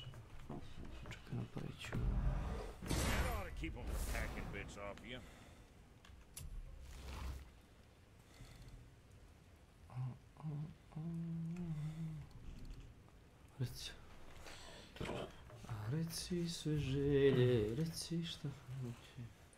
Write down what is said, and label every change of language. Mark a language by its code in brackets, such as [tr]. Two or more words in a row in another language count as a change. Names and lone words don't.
[hr] Čekaj, napravit ću. [en] That ought to keep them hacking bits off you. [hr] Reci. Reci sve želje, reci šta hoće.